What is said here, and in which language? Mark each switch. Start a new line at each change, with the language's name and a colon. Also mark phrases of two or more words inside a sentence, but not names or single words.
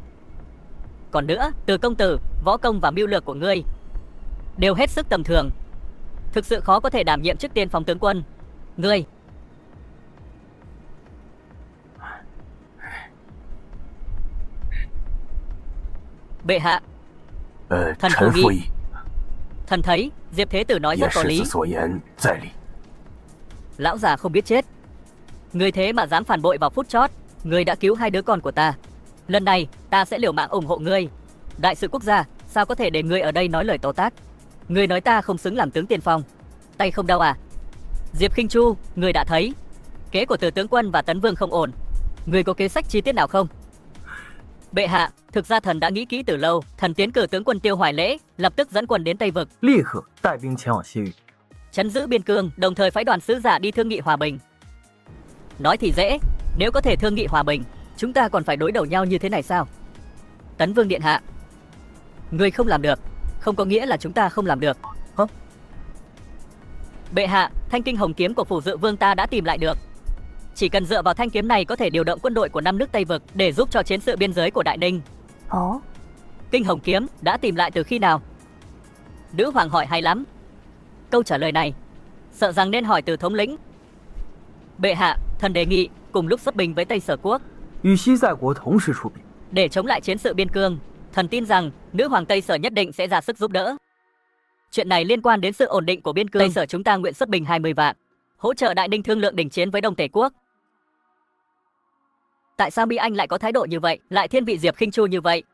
Vietnamese: Còn nữa, Từ công tử, võ công và mưu lược của ngươi đều hết sức tầm thường, thực sự khó có thể đảm nhiệm chức tiên phòng tướng quân. Ngươi bệ hạ, thần
Chinese: 臣
Vietnamese: phụ
Chinese: 附
Vietnamese: nghị.
Chinese: 议，
Vietnamese: Thần thấy Diệp Thế Tử nói
Chinese: 也
Vietnamese: rất có
Chinese: 是
Vietnamese: lý.
Chinese: 子所言在理。
Vietnamese: Lão già không biết chết. Ngươi thế mà dám phản bội vào phút chót. Ngươi đã cứu 2 đứa con của ta. Lần này ta sẽ liều mạng ủng hộ ngươi. Đại sự quốc gia, sao có thể để ngươi ở đây nói lời tố tác? Ngươi nói ta không xứng làm tướng tiên phong, tay không đau à? Diệp Khinh Chu, ngươi đã thấy kế của Từ tướng quân và Tấn Vương không ổn. Ngươi có kế sách chi tiết nào không? Bệ hạ, thực ra thần đã nghĩ kỹ từ lâu. Thần tiến cử tướng quân Tiêu Hoài Lễ lập tức dẫn quân đến Tây Vực,
Chinese: 立刻带兵前往西域。
Vietnamese: trấn giữ biên cương, đồng thời phái đoàn sứ giả đi thương nghị hòa bình. Nói thì dễ, nếu có thể thương nghị hòa bình, chúng ta còn phải đối đầu nhau như thế này sao? Tấn Vương điện hạ, người không làm được, không có nghĩa là chúng ta không làm được. Hả? Bệ hạ, thanh kinh hồng kiếm của phủ Dự Vương ta đã tìm lại được. Chỉ cần dựa vào thanh kiếm này có thể điều động quân đội của 5 nước Tây Vực để giúp cho chiến sự biên giới của Đại Ninh. Ồ, Kinh hồng kiếm đã tìm lại từ khi nào? Nữ hoàng hỏi hay lắm. Câu trả lời này sợ rằng nên hỏi từ thống lĩnh. Bệ hạ, thần đề nghị cùng lúc xuất binh với Tây Sở Quốc
Chinese: 与西塞国同时出兵。
Vietnamese: để chống lại chiến sự biên cương. Thần tin rằng nữ hoàng Tây Sở nhất định sẽ ra sức giúp đỡ. Chuyện này liên quan đến sự ổn định của biên cương. Tây Sở chúng ta nguyện xuất binh 20 vạn, hỗ trợ Đại Ninh thương lượng đình chiến với Đông Tề Quốc. Tại sao Mỹ Anh lại có thái độ như vậy, lại thiên vị Diệp Khinh Chu như vậy?